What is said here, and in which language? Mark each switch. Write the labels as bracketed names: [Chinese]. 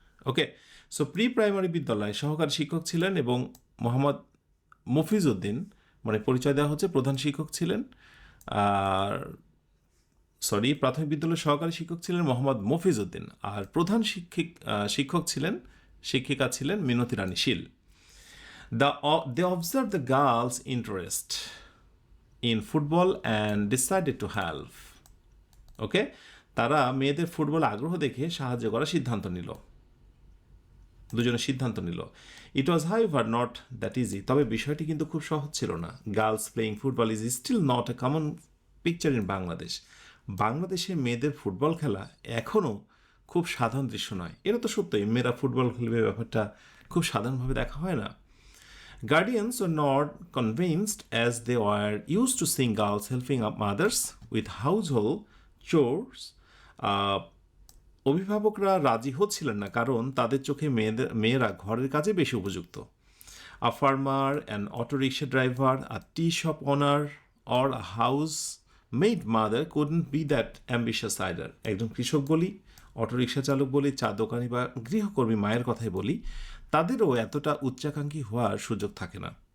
[Bangla] ওকে, so pre primary বিদ্যালয়ে সহকারী শিক্ষক ছিলেন এবং মোহাম্মদ মফিজউদ্দিন, মানে পরিচয় দেওয়া হচ্ছে, প্রধান শিক্ষক ছিলেন। আর প্রাথমিক বিদ্যালয়ের সহকারী শিক্ষক ছিলেন মোহাম্মদ মফিজউদ্দিন, আর প্রধান শিক্ষক ছিলেন, শিক্ষিকা ছিলেন মিনতি রানী শীল। [English] They observed the girls' interest in football and decided to help. [Bangla] ওকে, তারা মেয়েদের ফুটবলে আগ্রহ দেখে সাহায্য করার সিদ্ধান্ত নিল, দুজনে সিদ্ধান্ত নিল। [English] it was however not that easy, [Bangla] তবে বিষয়টি কিন্তু খুব সহজ ছিল না। [English] Girls playing football is still not a common picture in Bangladesh. [Bangla] বাংলাদেশে মেয়েদের ফুটবল খেলা এখনও খুব সাধারণ দৃশ্য নয়। এটা তো সত্যই, মেয়েরা ফুটবল খেলবে ব্যাপারটা খুব সাধারণভাবে দেখা হয় না। [English] Guardians were not convinced as they were used to seeing girls helping up mothers with household chores. [Bangla] অভিভাবকরা রাজি হচ্ছিলেন না, কারণ তাদের চোখে মেয়েরা ঘরের কাজে বেশি উপযুক্ত। [English] A farmer, an auto rickshaw driver, a tea shop owner, or a house-maid mother couldn't be that ambitious either. [Bangla] একজন কৃষক বলি, অটো রিক্সা চালক বলি, চা দোকানি বা গৃহকর্মী মায়ের কথাই বলি, তাদেরও এতটা উচ্চাকাঙ্ক্ষী হওয়ার সুযোগ থাকে না।